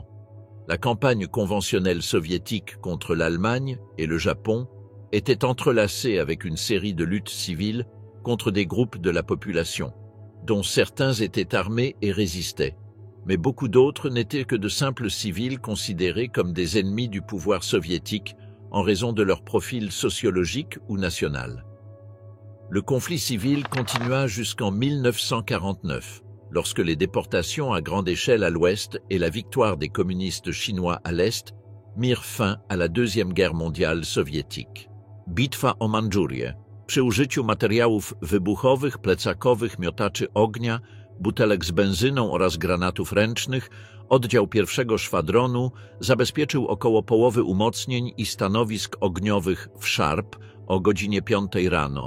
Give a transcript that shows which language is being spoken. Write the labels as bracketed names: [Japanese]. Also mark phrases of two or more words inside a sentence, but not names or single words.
[French] La campagne conventionnelle soviétique contre l'Allemagne et le Japon était entrelacée avec une série de luttes civiles contre des groupes de la population, dont certains étaient armés et résistaient, mais beaucoup d'autres n'étaient que de simples civils considérés comme des ennemis du pouvoir soviétique en raison de leur profil sociologique ou national. Le conflit civil continua jusqu'en 1949, lorsque les déportations à grande échelle à l'ouest et la victoire des communistes chinois à l'est mirent fin à la Deuxième Guerre mondiale sowiectique. [Polish] Bitwa o Mandżurię. Przy użyciu materiałów wybuchowych, plecakowych, miotaczy ognia, butelek z benzyną oraz granatów ręcznych, oddział 1 Szwadronu zabezpieczył około połowy umocnień i stanowisk ogniowych w Szarp o godzinie 5 rano.